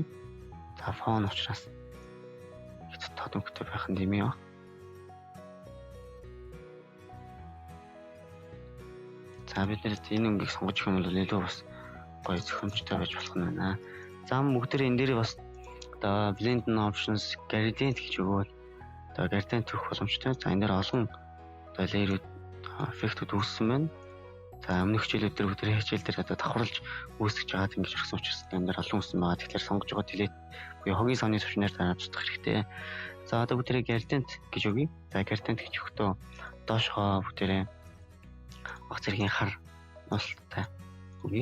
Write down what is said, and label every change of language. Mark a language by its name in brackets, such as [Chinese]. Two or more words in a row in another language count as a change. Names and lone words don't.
[Mongolian] За фон учраас тод өнгөтэй байх нь дэмий ба. За бид нэр энэ өнгийг сонгож өгөх юм бол илүү бас гоё зохиомжтой байж болох нь байна. За бүгдээр энэ дээр бас одоо [English] blend options gradient [Mongolian] гэж өгөөд одоо gradient төрөх боломжтой. За энэ дээр олон одоо layer-үүд эффектүүд үүссэн байна. За өмнөх хичээлүүд дээр бүгд хичээл дээр одоо давхарлаж үүсгэж байгаад ингэж орсон учраас энэ дээр олон үүссэн байгаа. Тэгэхээр сонгож байгаа delete буюу хогийн савны төвчнээр дараад устгах хэрэгтэй. За одоо бүгдээ gradient гэж өгье. За gradient гэж өгөхдөө доошхоо бүгдээ баг зэргийн хар уултай өгье.